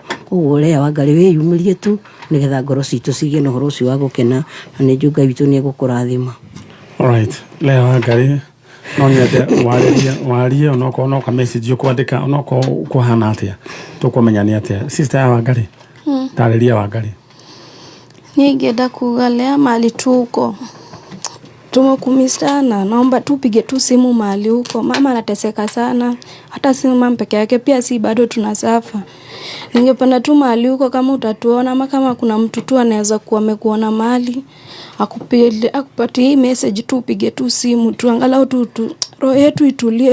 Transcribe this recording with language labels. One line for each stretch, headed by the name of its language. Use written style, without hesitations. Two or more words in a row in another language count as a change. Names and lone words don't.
Kikuyu: Koguo Leah Wangari wiyumirie tu nigetha ngoro citu cigie na horo ucio wa gukena na ni njunga witu ni egukurathima. Alright, Leah Wangari no nyende warie onoko ka message ukwandika onoko kuhana atia tukumenya ni atia sister ya Wangari tariria Wangari. Ningenda kuga
Swahili: Leah mali tuko tumekumistana, naomba tupige tu simu mahali huko. Mama anateseka sana, hata si mama peke yake, pia si bado tunasafa. Ningependa tu mahali huko kama utatuona ama kama kuna mtu tu anaweza kuwa amekuona mahali akupatie hii message tu, upige tu simu tu angalau tu roho yetu itulie.